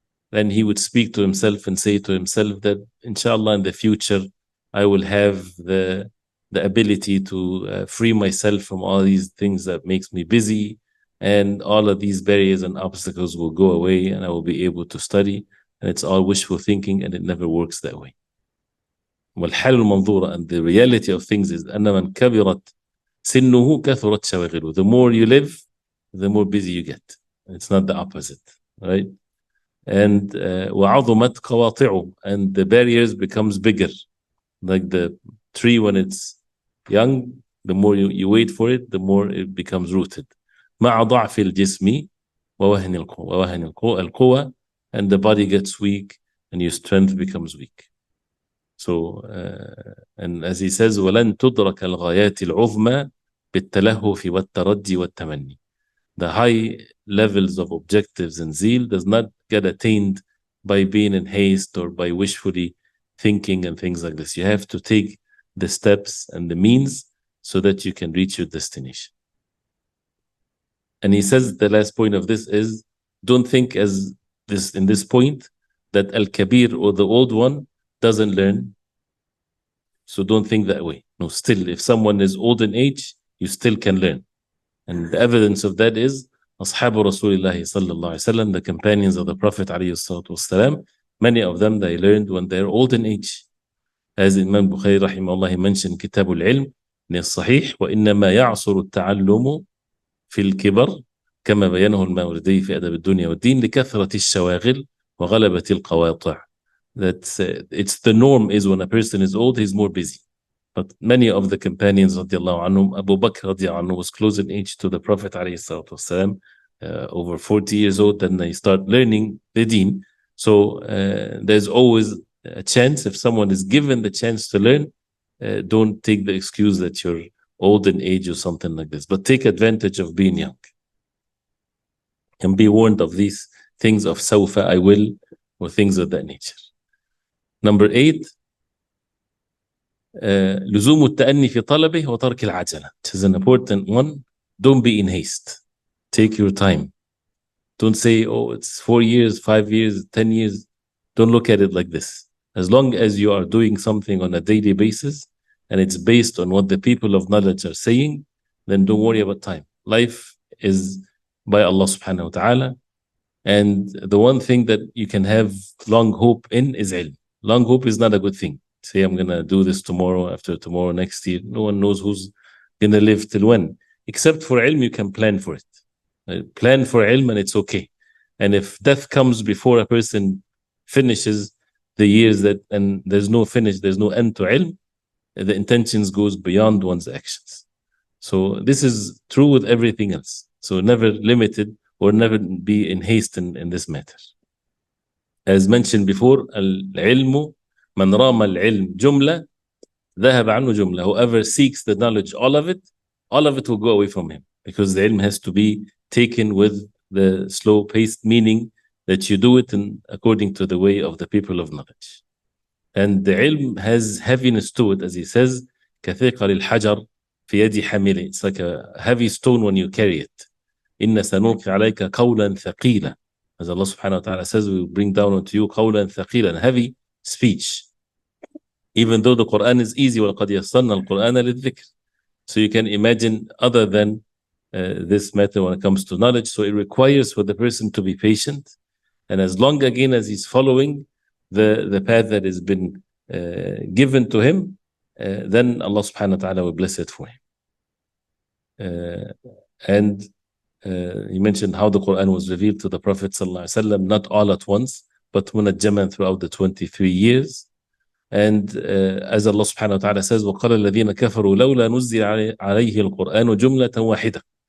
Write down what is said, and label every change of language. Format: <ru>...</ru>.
<en>Then he would speak to himself and say to himself that inshallah in the future I will have the ability to free myself from all these things that makes me busy, and all of these barriers and obstacles will go away and I will be able to study. And it's all wishful thinking, and it never works that way.</en> <ar>والحال المنظورة,</ar> <en>and the reality of things is</en> <ar>أن من كبرت سنه كثرت شواغله.</ar> <en>The more you live, the more busy you get. It's not the opposite, right? And</en> <ar>وعظمت قواطعه,</ar> <en>and the barriers becomes bigger. Like the tree when it's young, the more you wait for it, the more it becomes rooted.</en> <ar>مع ضعف الجسم ووهن القوة,</ar> <en>and the body gets weak and your strength becomes weak. So, and as he says,</en> <ar>وَلَن تُدْرَكَ الْغَايَاتِ الْعُظْمَى بِالتَّلَهُّفِ وَالتَّرَجِّ وَالتَّمَنِّ.</ar> <en>The high levels of objectives and zeal does not get attained by being in haste or by wishfully thinking and things like this. You have to take the steps and the means so that you can reach your destination. And he says the last point of this is, don't think as this in this point that Al-Kabir or the old one doesn't learn. So don't think that way. No, still, if someone is old in age, you still can learn. And the evidence of that is Ashabu Rasulullah sallallahu alaihi wasallam, the companions of the Prophet alayhi salatu wasalam, many of them, they learned when they're old in age. As Imam Bukhari rahimahullah, he mentioned Kitab al-Ilm in</en> <ar>الصحيح, وإنما يعصر التعلم في الكبر كما بينه الماوردي في أدب الدنيا والدين لكثرة الشواغل وغلبة القواطع.</ar> <en>That it's the norm is when a person is old, he's more busy. But many of the companions radiallahu anhum, Abu Bakr radiallahu anhu was close in age to the Prophet alayhi salatu wasalam, over 40 years old, then they start learning the deen. So there's always a chance, if someone is given the chance to learn, don't take the excuse that you're old in age or something like this, but take advantage of being young. And be warned of these things of sawfa, I will, or things of that nature. Number 8,</en> <ar>لزوم التأني في طلبه وترك العجلة.</ar> <en>Which is an important one. Don't be in haste. Take your time. Don't say, oh, it's 4 years, 5 years, 10 years. Don't look at it like this. As long as you are doing something on a daily basis and it's based on what the people of knowledge are saying, then don't worry about time. Life is by Allah subhanahu wa ta'ala. And the one thing that you can have long hope in is ilm. Long hope is not a good thing. Say, I'm going to do this tomorrow, after tomorrow, next year. No one knows who's going to live till when. Except for ilm, you can plan for it. Plan for ilm and it's okay. And if death comes before a person finishes the years that, and there's no finish, there's no end to ilm, the intentions goes beyond one's actions. So this is true with everything else. So never limited or never be in haste in this matter. As mentioned before,</en> <ar>العلم من رام العلم جملة ذهب عنه جملة.</ar> <en>Whoever seeks the knowledge, all of it will go away from him, because the ilm has to be taken with the slow-paced, meaning that you do it according to the way of the people of knowledge. And the ilm has heaviness to it, as he says,</en> <ar>كثقل الحجر في يد حامله.</ar> <en>It's like a heavy stone when you carry it.</en> <ar>إن سنلقي عليك قولا ثقيلا.</ar> <en>As Allah subhanahu wa ta'ala says, we will bring down onto you</en> <ar>قولا ثقيلا,</ar> <en>heavy speech. Even though the Quran is easy,</en> <ar>وَلَقَدْ يَسَّرْنَا الْقُرْآنَ لِلذِّكْرِ.</ar> <en>So you can imagine other than this matter when it comes to knowledge. So it requires for the person to be patient. And as long again as he's following the path that has been given to him, then Allah subhanahu wa ta'ala will bless it for him. And he mentioned how the Quran was revealed to the Prophet sallallahu alaihi wasallam, not all at once, but munajjaman throughout the 23 years. And as Allah subhanahu wa ta'ala says,</en> <ar>وَقَالَ الَّذِينَ كَفَرُوا لَوْلَا نُزِّلَ عَلَيْهِ الْقُرْآنُ جُمْلَةً وَاحِدَةً.</ar>